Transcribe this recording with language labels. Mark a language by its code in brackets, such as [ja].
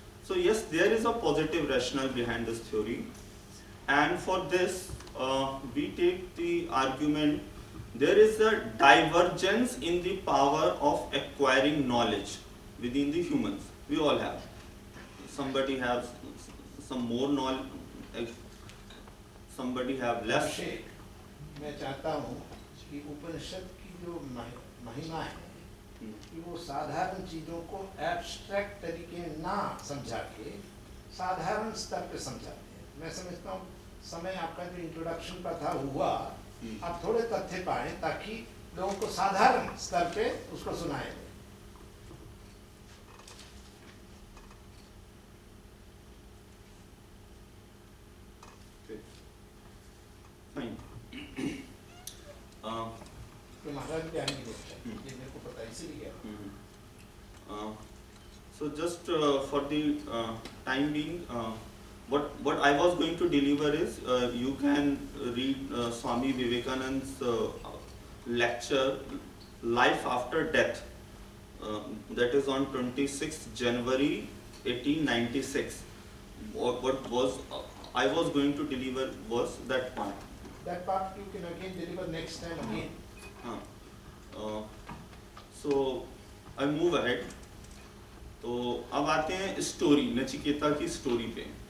[en] So yes, there is a positive rationale behind this theory, and for this we take the argument there is a divergence in the power of acquiring knowledge within the humans. We all have. Somebody has some more knowledge, somebody have less. [hi] अभिषेक, मैं चाहता हूँ कि उपनिषद की जो महिमा है कि वो साधारण चीज़ों को एब्स्ट्रैक्ट तरीके ना समझा के साधारण स्तर पे समझाते हैं। मैं समझता हूँ समय आपका जो इंट्रोडक्शन का था हुआ, आप थोड़े तथ्य पाएं ताकि लोगों को साधारण स्तर पे उसको सुनाएं। [en] Fine. [hi] तो महाराज भी आने की जरूरत है, ये मेरे को पता है, इसीलिए [en] So just for the time being, what I was going to deliver is you can read Swami Vivekananda's lecture Life After Death, that is on 26th January 1896. What was I was going to deliver was that part. That part you can again deliver next time again. So I move ahead. [hi] तो अब आते हैं story, Nachiketa की story पे।